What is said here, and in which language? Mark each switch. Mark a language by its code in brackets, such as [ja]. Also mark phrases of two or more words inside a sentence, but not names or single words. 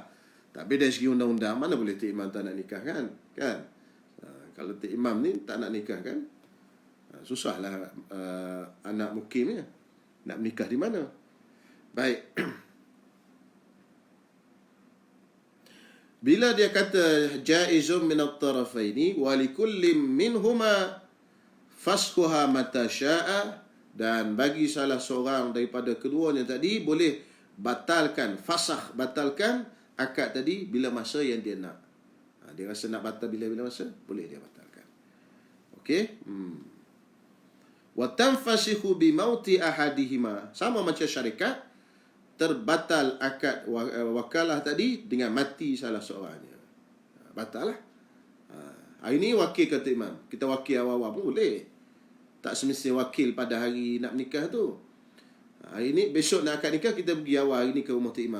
[ms] Tapi dari segi undang-undang, mana boleh Cik Imam tak nak nikah, kan? Kalau Cik Imam ni tak nak nikah, kan, susahlah anak mukim ni nak menikah di mana. Baik. Bila dia kata [ar] جائز من الطرفين ولكل منهما فسخه متى شاء, [ms] dan bagi salah seorang daripada keduanya tadi boleh batalkan, fasakh, batalkan akad tadi bila masa yang dia nak. Dia rasa nak batal bila-bila masa, boleh dia batalkan. Okey? [ar] وتنفسخ بموت أحدهما. [ms] Sama macam syarikat, terbatal akad wakalah tadi dengan mati salah seorangnya. Batal lah. Hari ni wakil kata imam. Kita wakil awal-awal pun boleh. Tak semestinya wakil pada hari nak menikah tu. Hari ni, besok nak akad nikah, kita pergi awal hari ni ke rumah Tok Imam.